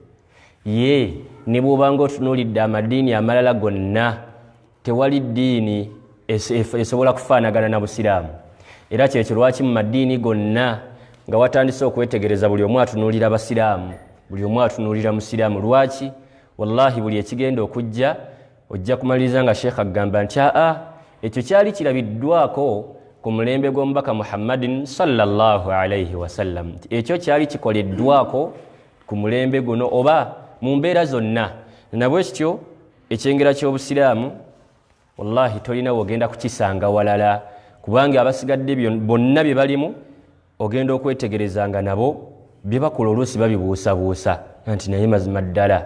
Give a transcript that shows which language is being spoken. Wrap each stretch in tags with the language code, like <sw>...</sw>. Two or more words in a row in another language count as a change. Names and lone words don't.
<lg>ye ne bw'obanga otunuulidde amadiini amalala gonna tewali ddiini esobola kufaanagana na busiraamu era kyekyo lwaki mu madiini gonna nga watandise okwetegereza buli omu atunuulira basiraamu buli omu atunuulira musiraamu lwaki wallahi buli ekigenda okujja ojja kumaliriza nga sheekh agamba nti ekyo kyali kirabiddwako ku mulembe gw'omubaka Muhammadin</lg> <ar>صلى الله عليه وسلم</ar> <lg>ekyo kyali kikoleddwako ku mulembe guno oba mu mbeera zonna nabwe kityo ekyengera ky'obusiraamu wallahi tolina wogenda kukisanga walala kubanga abasigadde bonna bye balimu ogenda okwetegereza nga nabo bye bakola oluusi babibuusabuusa nti naye mazima ddala</lg>